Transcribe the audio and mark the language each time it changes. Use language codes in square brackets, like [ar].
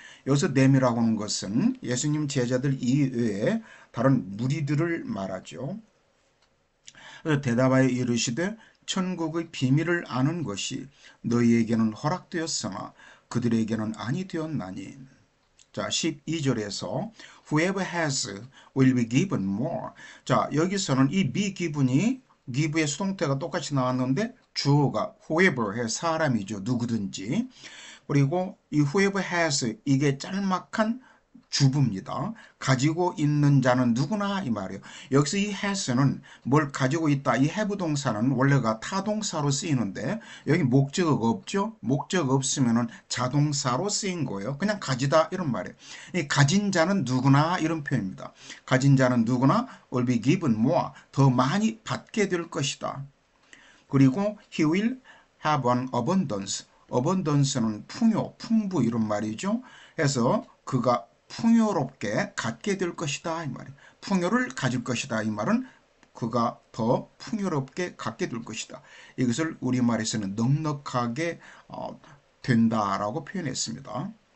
[ko] 여기서 them이라고 하는 것은 예수님 제자들 이외에 다른 무리들을 말하죠. 그래서 대답하여 이르시되 천국의 비밀을 아는 것이 너희에게는 허락되었으나 그들에게는 아니 되었나니. 자, 12절에서 [en] whoever has will be given more. [ko] 자, 여기서는 이 [en] be given [ko] 이 give의 수동태가 똑같이 나왔는데 주어가 whoever의 사람이죠. 누구든지. 그리고 이 [en] whoever has [ko] 이게 짤막한 주부입니다. 가지고 있는 자는 누구나 이 말이에요. 여기서 이 has는 뭘 가지고 있다. 이 have 동사는 원래가 타동사로 쓰이는데 여기 목적어가 없죠. 목적 없으면은 자동사로 쓰인 거예요. 그냥 가지다 이런 말이에요. 이 가진 자는 누구나 이런 표현입니다. 가진 자는 누구나 [en] will be given more. [ko] 더 많이 받게 될 것이다. 그리고 [en] he will have an abundance. [ko] abundance는 풍요, 풍부 이런 말이죠. 해서 그가 풍요롭게 갖게 될 것이다 이 말이에요. 풍요를 가질 것이다 이 말은 그가 더 풍요롭게 갖게 될 것이다. 이것을 우리말에서는 넉넉하게 된다라고 표현했습니다.